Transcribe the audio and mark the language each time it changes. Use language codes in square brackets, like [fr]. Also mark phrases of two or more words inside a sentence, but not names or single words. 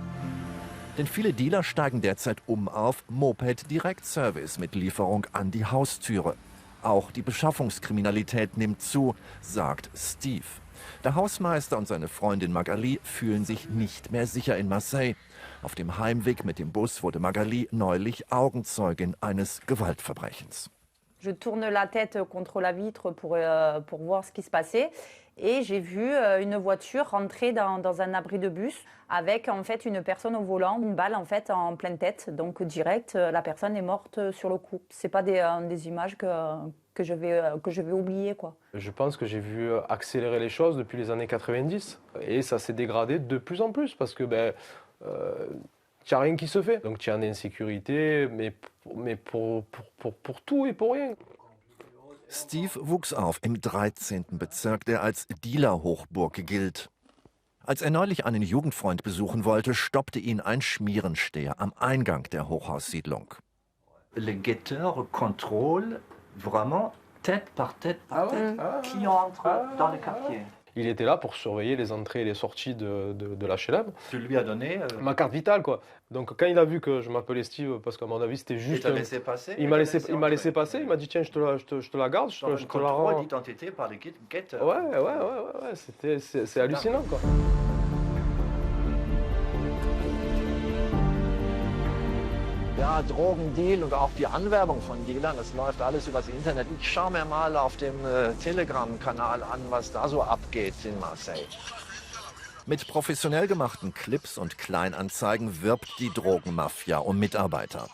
[de] Denn viele Dealer steigen derzeit auf Moped-Direktservice mit Lieferung an die Haustüre. Auch die Beschaffungskriminalität nimmt zu, sagt Steve. Der Hausmeister und seine Freundin Magali fühlen sich nicht mehr sicher in Marseille. Auf dem Heimweg mit dem Bus wurde Magali neulich Augenzeugin eines Gewaltverbrechens. [fr] Je tourne la tête contre la vitre pour voir ce qui se passait. Et j'ai vu une voiture rentrer dans un abri de bus avec en fait une personne au volant, une balle en fait en pleine tête. Donc direct, la personne est morte sur le coup. C'est pas des images que je vais oublier, quoi. Je pense que j'ai vu accélérer les choses depuis les années 90 et ça s'est dégradé de plus en plus parce que il n'y a rien qui se fait. Donc il y a une insécurité, mais pour tout et pour rien. [de] Steve wuchs auf im 13. Bezirk, der als Dealer-Hochburg gilt. Als neulich einen Jugendfreund besuchen wollte, stoppte ihn ein Schmierensteher am Eingang der Hochhaussiedlung. [fr] Les guetteurs contrôlent vraiment tête par tête qui entre dans le quartier. il était là pour surveiller les entrées et les sorties de l'HLM. Tu lui as donné Ma carte vitale, quoi. Donc quand il a vu que je m'appelais Steve, parce qu'à mon avis c'était juste... Il t'a laissé passer. Il m'a laissé passer, il m'a dit tiens, je te la garde, je te la contrôle rends. d'identité par les guetteurs. Ouais, c'est hallucinant, quoi. [de] Ja, Drogendeal und auch die Anwerbung von Dealern, das läuft alles übers Internet. Ich schaue mir mal auf dem Telegram-Kanal an, was da so abgeht in Marseille. Mit professionell gemachten Clips und Kleinanzeigen wirbt die Drogenmafia um Mitarbeiter.